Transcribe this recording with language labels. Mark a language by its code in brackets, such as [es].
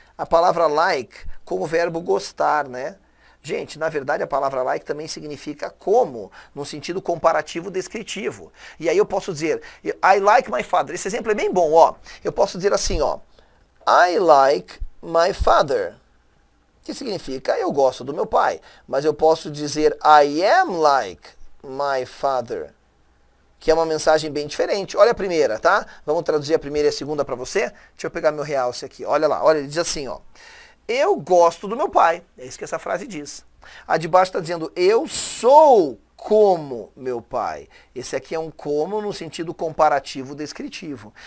[pt] A palavra like com o verbo gostar, né? Gente, na verdade a palavra like também significa como, no sentido comparativo descritivo. E aí eu posso dizer, [en] I like my father. [pt] Esse exemplo é bem bom, ó. Eu posso dizer assim, ó. [en] I like my father. [pt] Que significa eu gosto do meu pai. Mas eu posso dizer [en] I am like my father. [pt] Que é uma mensagem bem diferente. Olha a primeira, tá? Vamos traduzir a primeira e a segunda para você? Deixa eu pegar meu realce aqui. Olha lá, olha, ele diz assim, ó. Eu gosto do meu pai. É isso que essa frase diz. A de baixo está dizendo, eu sou como meu pai. Esse aqui é um como no sentido comparativo descritivo.